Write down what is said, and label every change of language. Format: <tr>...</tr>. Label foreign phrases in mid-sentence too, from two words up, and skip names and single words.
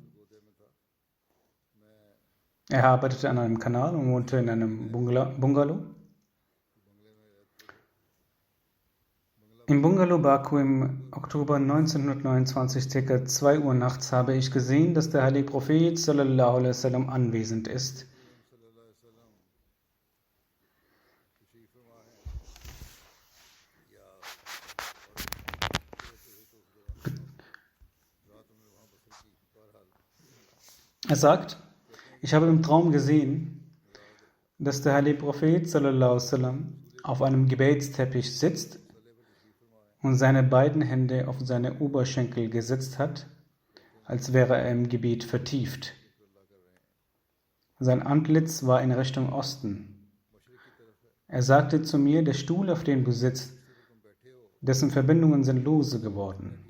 <de>Er arbeitete an einem Kanal und wohnte in einem Bungalow. Im Bungalow Baku im Oktober 1929, ca. 2 Uhr nachts, habe ich gesehen, dass der heilige Prophet</de> <ar>صلى الله عليه وسلم</ar> <de>anwesend ist. Er sagt: Ich habe im Traum gesehen, dass der heilige Prophet</de> <ar>صلى الله عليه وسلم</ar> <de>auf einem Gebetsteppich sitzt und seine beiden Hände auf seine Oberschenkel gesetzt hat, als wäre er im Gebet vertieft. Sein Antlitz war in Richtung Osten. Er sagte zu mir: Der Stuhl, auf dem du sitzt, dessen Verbindungen sind lose geworden.</de>